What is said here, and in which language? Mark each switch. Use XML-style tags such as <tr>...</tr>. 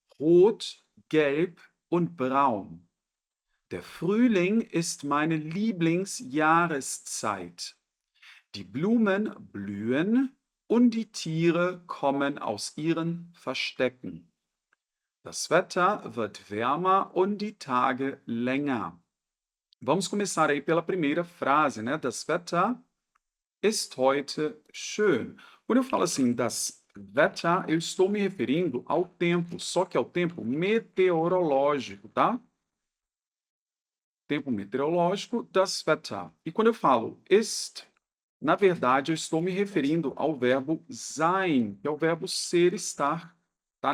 <de>Rot, gelb und braun. Der Frühling ist meine Lieblingsjahreszeit. Die Blumen blühen und die Tiere kommen aus ihren Verstecken. Das Wetter wird wärmer und die Tage länger.</de> <pt>Vamos começar aí pela primeira frase, né?</pt> <de>Das Wetter ist heute schön.</de> <pt>Quando eu falo assim, das Wetter, eu estou me referindo ao tempo, só que ao tempo meteorológico, tá? Tempo meteorológico, das Wetter. E quando eu falo ist, na verdade, eu estou me referindo ao verbo sein, que é o verbo ser, estar, tá?</pt>